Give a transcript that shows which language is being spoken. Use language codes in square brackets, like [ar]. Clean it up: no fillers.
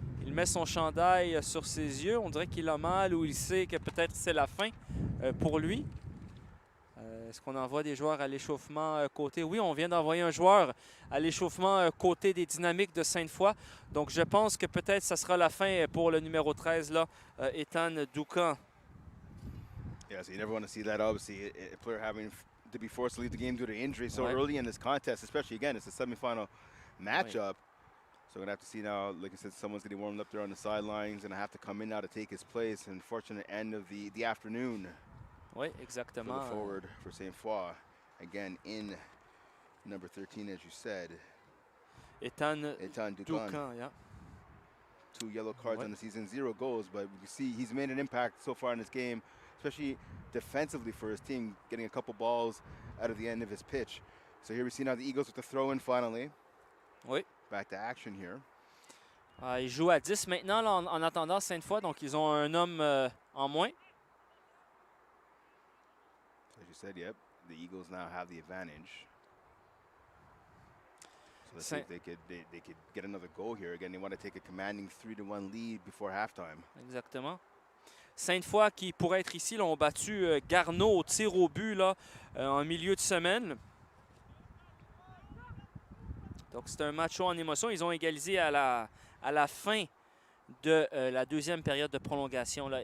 [fr] Il met son chandail sur ses yeux. On dirait qu'il a mal ou il sait que peut-être c'est la fin pour lui. Est-ce qu'on envoie des joueurs à l'échauffement côté? Oui, on vient d'envoyer un joueur à l'échauffement côté des Dynamiques de Sainte-Foy. Donc, je pense que peut-être ça sera la fin pour le numéro 13, là, Ethan Doucan. [en] Yeah, so you never want to see that, obviously, a player having to be forced to leave the game due to injury so early in this contest, especially, again, it's a semifinal matchup. So we're going to have to see now, like I said, someone's getting warmed up there on the sidelines and I have to come in now to take his place. Unfortunate end of the afternoon. [fr] Oui, exactement. [en] For the forward for Sainte-Foy. Again, in number 13, as you said. Ethan Doucan. Yeah. 2 yellow cards on the season, 0 goals, but we see he's made an impact so far in this game, especially defensively for his team, getting a couple balls out of the end of his pitch. So here we see now the Eagles with the throw-in finally. [fr] Oui. [en] Back to action here. [fr] Ils jouent à 10 maintenant là, en attendant Sainte-Foy, donc ils ont un homme en moins. [en] As you said, yep, the Eagles now have the advantage. So let's see if they could get another goal here. Again, they want to take a commanding 3-1 lead before halftime. [fr] Exactement. Sainte-Foy qui pourrait être ici, là, ont battu Garneau au tir au but là, en milieu de semaine. Donc, c'est un match chaud en émotion. Ils ont égalisé à la fin de la deuxième période de prolongation, là.